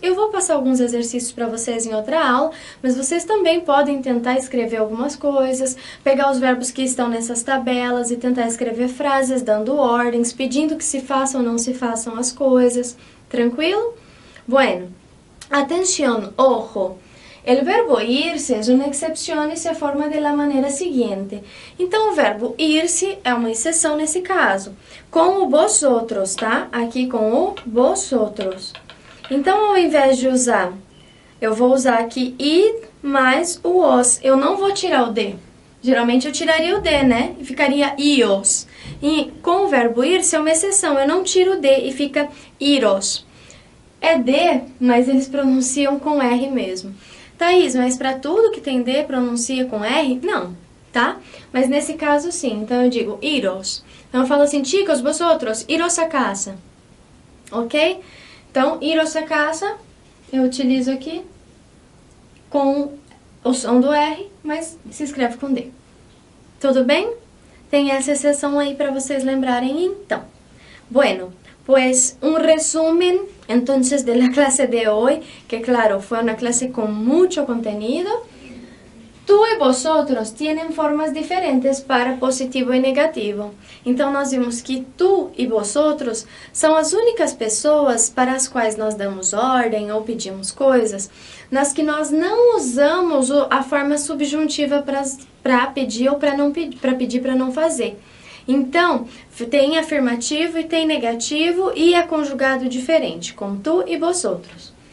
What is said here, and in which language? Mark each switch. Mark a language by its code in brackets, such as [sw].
[pt] Eu vou passar alguns exercícios para vocês em outra aula, mas vocês também podem tentar escrever algumas coisas, pegar os verbos que estão nessas tabelas e tentar escrever frases dando ordens, pedindo que se façam ou não se façam as coisas. [es] Tranquilo? Bueno, atención, ojo. El verbo irse es una excepción y se forma de la manera siguiente. [pt] Então, o verbo irse é uma exceção nesse caso. Com o vosotros, tá? Aqui com o vosotros. Então, ao invés de usar, eu vou usar aqui ir mais o os. Eu não vou tirar o de. Geralmente eu tiraria o de, né? E ficaria ios. E com o verbo irse é uma exceção. Eu não tiro o de e fica iros. É de, mas eles pronunciam com R mesmo. Thaís, mas para tudo que tem D pronuncia com R? Não, tá? Mas nesse caso sim, então eu digo iros. Então eu falo assim, [es] chicos, vosotros, iros a casa. [pt] Ok? Então, iros a casa, eu utilizo aqui com o som do R, mas se escreve com D. Tudo bem? Tem essa exceção aí para vocês lembrarem então. [es] Bueno, pues un resumen entonces de la clase de hoy, que claro, fue una clase con mucho contenido. Tú y vosotros tienen formas diferentes para positivo e negativo. [pt] Então nós vimos que tu e vosotros são as únicas pessoas para as quais nós damos ordem ou pedimos coisas, nas que nós não usamos a forma subjuntiva para pedir ou para pedir para não fazer. Então, tem afirmativo e tem negativo e é conjugado diferente, com tu e vosotros.